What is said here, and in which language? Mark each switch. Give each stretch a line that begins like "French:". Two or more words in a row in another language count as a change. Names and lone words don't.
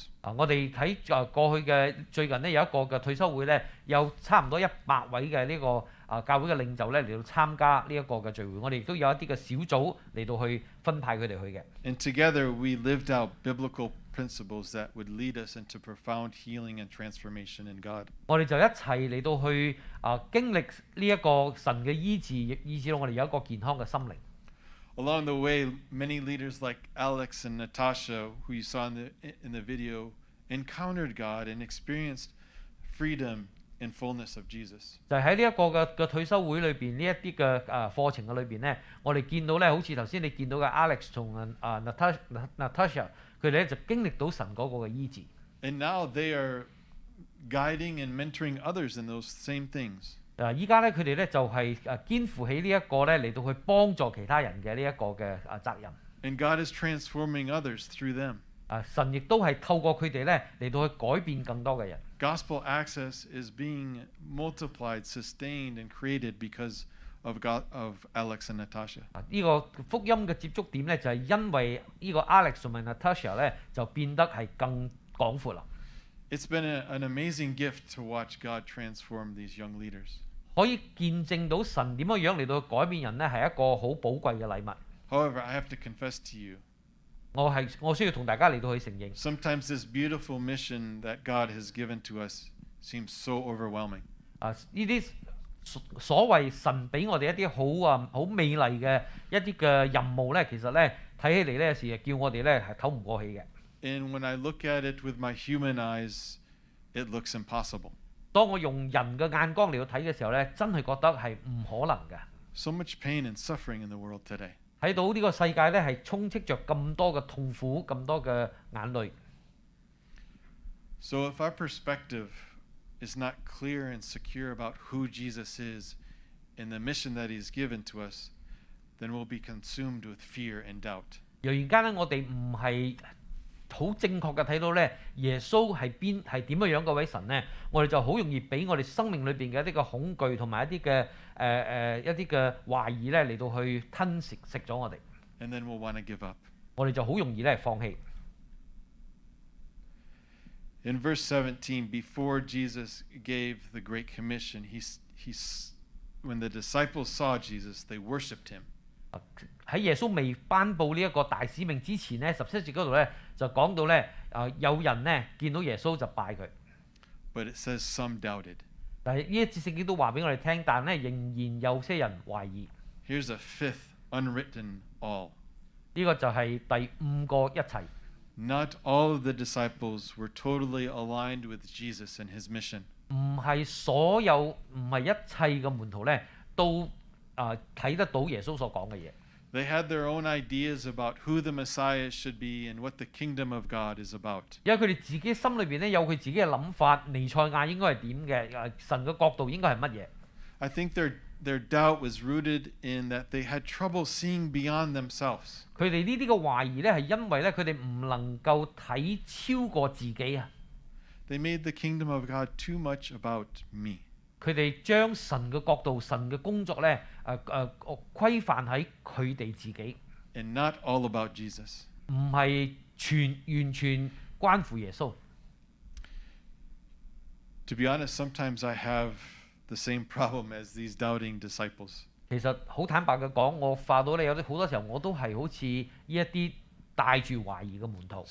Cantonese: 我哋喺過去嘅最近呢，有一個嘅退休會咧，有差唔多100位嘅呢個教會嘅領袖咧嚟到參加呢一個嘅聚會。我哋亦都有一啲嘅小組嚟到去分派佢哋去嘅。
English: And together we lived out biblical principles that would lead us into profound healing and transformation in God.
Cantonese: 我哋就一齊嚟到去經歷呢一個神嘅醫治，以至到我哋有一個健康嘅心靈。
English: Along the way, many leaders like Alex and Natasha, who you saw in the video, encountered God and experienced freedom and fullness of Jesus.
Cantonese: 就喺呢一個嘅退休會裏邊，呢一啲嘅課程嘅裏邊咧，我哋見到咧，好似頭先你見到嘅 Alex 同Natasha，佢哋咧就經歷到神嗰個嘅醫治。
English: And now they are guiding and mentoring others in those same things.
Cantonese: 依家咧佢哋咧就係肩負起呢一個咧嚟到去幫助其他人嘅呢一個嘅責任。
English: And God is transforming others through them.
Cantonese: 神亦都係透過佢哋咧嚟到去改變更多嘅人。
English: Gospel access is being multiplied, sustained, and created because of Alex and Natasha.
Cantonese: 呢個福音嘅接觸點咧就係因為呢個 Alex 同埋 Natasha 咧就變得係更廣闊啦。
English: It's been an amazing gift to watch God transform these young leaders.
Cantonese: 可以見證到神點樣嚟到改變人咧，係一個好寶貴嘅禮物。
English: However, I have to confess to you,
Cantonese: 我需要同大家嚟到去承認。
English: sometimes this beautiful mission that God has given to us seems so overwhelming.
Cantonese: 呢啲所謂神俾我哋一啲好美麗嘅一啲嘅任務咧，其實咧睇起嚟咧有時叫我哋咧係唞唔過氣嘅。
English: And when I look at it with my human eyes, it looks impossible.
Cantonese: 當我用人嘅眼光嚟到睇嘅時候咧，真係覺得係唔可能嘅。
English: So much pain and suffering in the world today.
Cantonese: 睇到呢個世界咧係充斥着咁多嘅痛苦，咁多嘅眼淚。
English: So if our perspective is not clear and secure about who Jesus is and the mission that he's given to us, then we'll be consumed with fear and doubt.
Cantonese: 若然間咧，我哋唔係好正確嘅睇到咧，耶穌係點樣嗰位神咧，我哋就好容易俾我哋生命裏邊嘅一啲嘅恐懼同埋一啲嘅一啲嘅懷疑咧嚟到去吞食咗我哋。
English: And then we'll want to give up.
Cantonese: 我哋就好容易咧放棄。
English: In verse 17, before Jesus gave the Great Commission, when the disciples saw Jesus, they worshipped him.
Cantonese: 喺耶穌未頒布呢一個大使命之前咧，17節嗰度咧就講到咧，有人咧見到耶穌就拜佢。
English: But it says some doubted.
Cantonese: 但係呢一節聖經都話俾我哋聽，但咧仍然有些人懷疑。
English: Here's a fifth unwritten all.
Cantonese: 呢個就係第5個一齊。
English: Not all of the disciples were totally aligned with Jesus and his mission.
Cantonese: 唔係所有，唔係一切嘅門徒咧都睇得到耶穌所講嘅嘢。
English: They had their own ideas about who the Messiah should be and what the kingdom of God is about.
Cantonese: 因為佢哋自己心裏邊咧有佢自己嘅諗法，彌賽亞應該係點嘅，神嘅國度應該係乜嘢。
English: I think their doubt was rooted in that they had trouble seeing beyond themselves.
Cantonese: 佢哋呢啲嘅懷疑咧係因為咧佢哋唔能夠睇超過自己啊。
English: They made the kingdom of God too much about me.
Cantonese: 佢哋將神嘅國度、神嘅工作咧規範喺佢哋自己，
English: And not all about Jesus.
Cantonese: 唔係完全關乎耶穌。
English: To be honest, sometimes I have the same problem as these doubting disciples.
Cantonese: 其實好坦白嘅講，我發到咧有啲好多時候我都係好似呢一啲帶住懷疑嘅門徒。